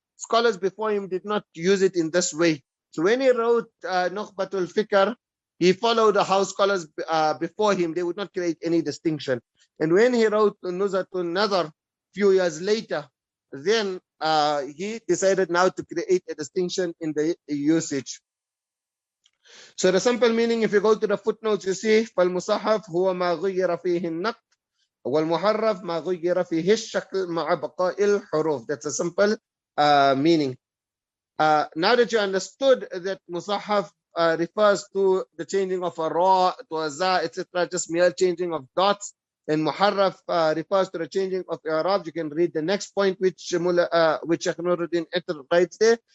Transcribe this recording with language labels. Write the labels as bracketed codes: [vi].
[en] Scholars before him did not use it in this way. So when he wrote Nukhbatul Fikr, he followed how scholars before him, they would not create any distinction. And when he wrote Nuzha an-Naḍar few years later, then he decided now to create a distinction in the usage. So the simple meaning, if you go to the footnotes, you see [ar] فالمصحف هو ما غير فيه النقط والمحرف ما غير فيه الشكل مع بقاء الحروف. [en] That's a simple meaning. Now that you understood that Muṣahhaf refers to the changing of a ra to a za, etc., just mere changing of dots, and Muharraf refers to the changing of Arab, you can read the next point which Shaykh Nuruddin writes there.